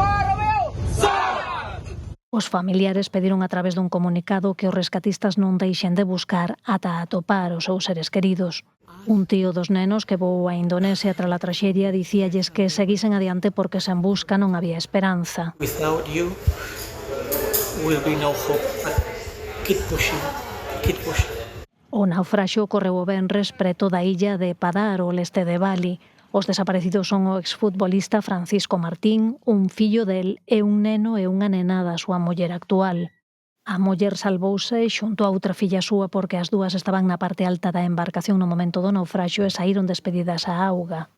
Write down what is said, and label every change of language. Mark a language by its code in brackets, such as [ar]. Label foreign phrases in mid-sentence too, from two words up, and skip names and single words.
[gl] Os familiares pediron a través dun comunicado que os rescatistas non deixen de buscar ata atopar os seus seres queridos. Un tío dos nenos que voou a Indonesia tras a traxedia dicíalles que seguisen adiante porque sen busca non había esperanza. [en] Without you, will be no hope. But keep pushing, keep pushing. [gl] O naufraxio ocorreu o venres preto da illa de Padar, ao leste de Bali. Os desaparecidos son o exfutbolista Francisco Martín, un fillo del e un neno e unha nena da súa muller actual. A muller salvouse xunto a outra filla súa porque as dúas estaban na parte alta da embarcación no momento do naufraxio e saíron despedidas á auga.